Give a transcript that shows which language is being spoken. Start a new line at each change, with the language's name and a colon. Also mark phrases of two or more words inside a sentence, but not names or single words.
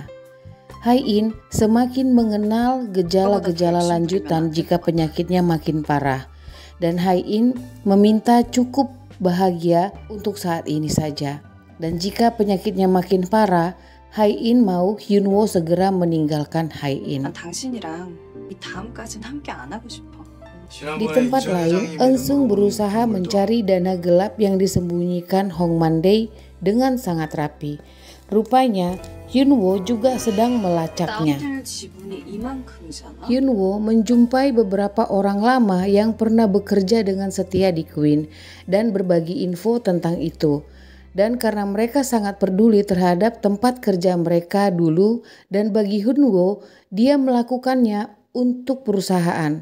Indonesian: Hae-in semakin mengenal gejala-gejala lanjutan jika penyakitnya makin parah. Dan Hae-in meminta cukup bahagia untuk saat ini saja. Dan jika penyakitnya makin parah, Hae-in mau Hyun-woo segera meninggalkan Hae-in.
Korean: 당신이랑 이 다음까진 함께 안 하고 싶어.
Indonesian: Di tempat lain, Eun-sung berusaha mencari dana gelap yang disembunyikan Hong Man-dae dengan sangat rapi. Rupanya, Hyun-woo juga sedang melacaknya.
Korean: 다운힐 지분이 이만큼이잖아.
Indonesian: Hyun-woo menjumpai beberapa orang lama yang pernah bekerja dengan setia di Queen dan berbagi info tentang itu. Dan karena mereka sangat peduli terhadap tempat kerja mereka dulu, dan bagi Hyun-woo, dia melakukannya untuk perusahaan.